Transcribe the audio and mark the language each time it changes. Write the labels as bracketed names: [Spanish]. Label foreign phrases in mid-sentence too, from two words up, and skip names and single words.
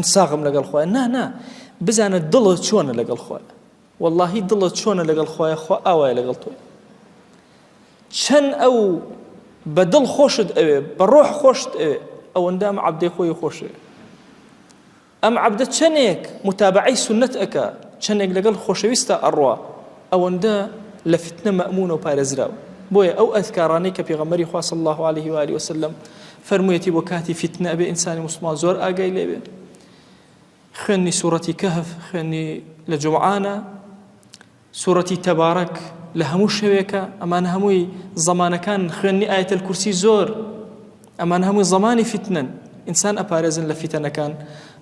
[Central Kurdish] ساغم لەگەڵ خوایە نا بزانە دڵت چۆنە لەگەڵ خوایە واللهی دڵت چۆنە لەگەڵ خوایە خوا ئاوایە لەگەڵ تۆی چەند ئەو بە دڵ خۆشت ئەوێ بە ڕۆح خۆشت ئەوێ ئەوەندە ئەم عەبدەی خۆی خۆشێ ئەم عەبدە چەندێک متابعەی سونەت ئەکا چەندێک لەگەڵ خۆشەویستە ئەڕوا ئەوەندە لە فتنە مەئمونە و پارێزراوە بۆیە ئەو ئەذکارانەی کە پێغەمبەری خوا [Arabic] صلی الله عليه وآله وسلم [Central Kurdish] فەرموویەتی بۆ کاتی فتنە ئەبێ ئینسانی موسڵمان زۆر ئاگای لێبێ. خوێنی سوورەتی کەهف، خوێنی لە جومعانە، سوورەتی تەبارەک لە هەموو شەوێکە، ئەمانە هەمووی زەمانەکان، خوێنی ئایەتەل کورسی زۆر، ئەمان هەمووی زەمانی فتنەن، ئینسان ئەپارێزن لە فتنەکان.